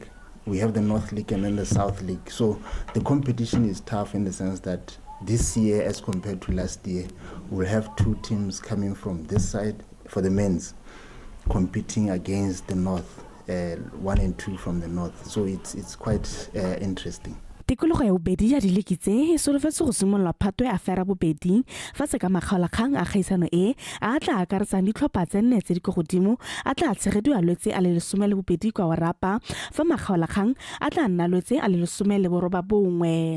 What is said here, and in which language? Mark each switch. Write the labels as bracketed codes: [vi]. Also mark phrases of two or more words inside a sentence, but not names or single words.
[en] We have the North League and then the South League. So the competition is tough in the sense that this year, as compared to last year, we'll have 2 teams coming from this side for the men's, competing against the North, 1 and 2 from the North. So it's quite interesting. [tn] Tikologo ya bobedi ya dilekitse e solofetse go simolola phato ya afera bobedi fa se ka makgaolakgang a kgaisano e a tla akaretsang ditlhopha tse 4 tse di go godimo a tla tshegediwa lwetse a le 12 kwa Warapa fa makgaolakgang a tla nna lwetse a le 19.